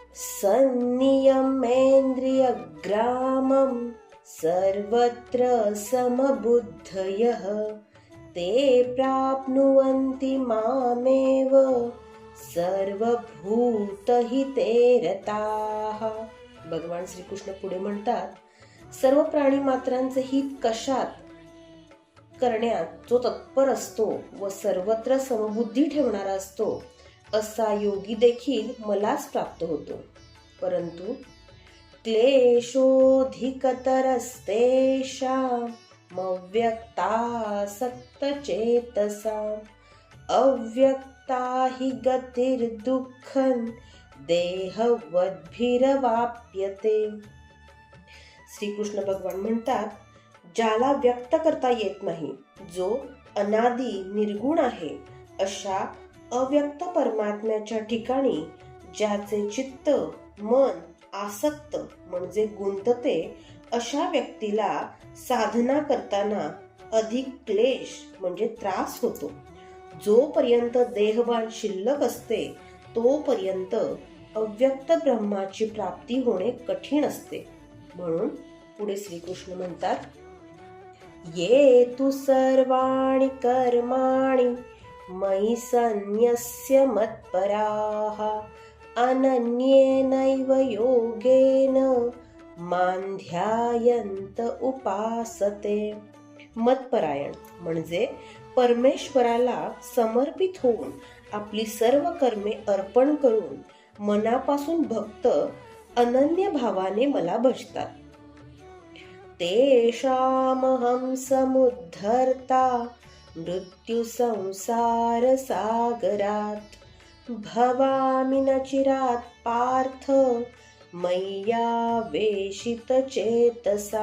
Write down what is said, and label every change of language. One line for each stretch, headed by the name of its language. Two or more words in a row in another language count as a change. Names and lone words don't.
Sanskrit: संनियमेन्द्रियग्रामं सर्वत्र समबुद्धयः ते प्राप्नुवन्ति मामेव सर्वभूतहिते रताः.
Marathi: भगवान श्रीकृष्ण पुढे म्हणतात, सर्व प्राणी मात्रांचे हित कशात करण्यात जो तत्पर असतो व सर्वत्र समबुद्धी ठेवणारा असतो, असा योगी देखील मलाच प्राप्त होतो.
Sanskrit: परंतु क्लेशोऽधिकतरस्तेषां मव्यक्तासक्तचेतसाम् अव्यक्ता हि गतिर्दुःखं देहवद्भिरवाप्यते.
Marathi: श्रीकृष्ण भगवान म्हणतात, ज्याला व्यक्त करता येत नाही, जो अनादी निर्गुण आहे, अशा अव्यक्त परमात्म्याच्या ठिकाणी ज्याचे चित्त मन आसक्त म्हणजे गुंतते, अशा व्यक्तीला साधना करताना अधिक क्लेश म्हणजे त्रास होतो. जोपर्यंत देहभान शिल्लक असते तोपर्यंत अव्यक्त ब्रह्माची प्राप्ती होणे कठीण असते. म्हणून पुढे श्रीकृष्ण म्हणतात,
Sanskrit: ये तु सर्वाणि कर्माणि मयि सन्न्यस्य मत्पराः अनन्येनैव योगेन मां ध्यायन्त उपासते.
Marathi: मतपरायण म्हणजे परमेश्वराला समर्पित होऊन आपली सर्व कर्मे अर्पण करून मनापासून भक्त अनन्य भावाने मला भजतात.
Sanskrit: तेषामहं समुद्धर्ता मृत्यु संसार सागरात भवामि न चिरात् पार्थ मय्यावेशित चेतसा.